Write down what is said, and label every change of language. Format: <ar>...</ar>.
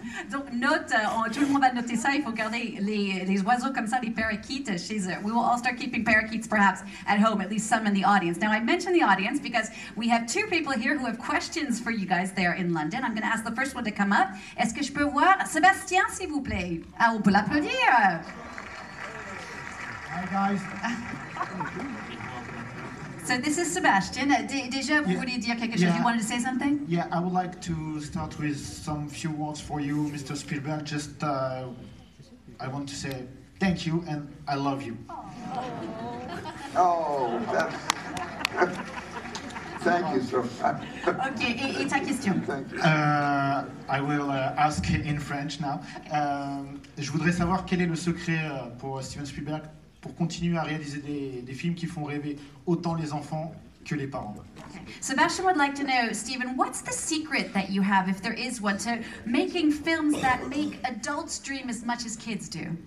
<fr>Donc note, tout le monde va noter ça, il faut garder les oiseaux comme ça, les parakeets chez eux.</fr> <en>We will all start keeping parakeets perhaps at home, at least some in the audience. Now I mentioned the audience because we have two people here who have questions for you guys there in London. I'm going to ask the first one to come up.</en> <fr>Est-ce que je peux voir Sébastien, s'il vous plaît? Ah, on peut l'applaudir.</fr> <en>Hi guys. So this is Sebastian.</en> <fr>Déjà, vous voulez dire quelque chose?</fr> <en>You wanted to say something? Yeah, I would like to start with some few words for you, Mr. Spielberg. Just, I want to say thank you and I love you. Oh, Thank you so much.</en> <fr>Ok, et ta question?</fr> <en>I will ask in French now.</en> <fr>Je voudrais savoir quel est le secret pour Steven Spielberg pour continuer à réaliser des films qui font rêver autant les enfants que les parents.</fr> <en>Okay. Sebastian would like to know, Stephen, what's the secret that you have, if there is one, to making films that make adults dream as much as kids do?</en>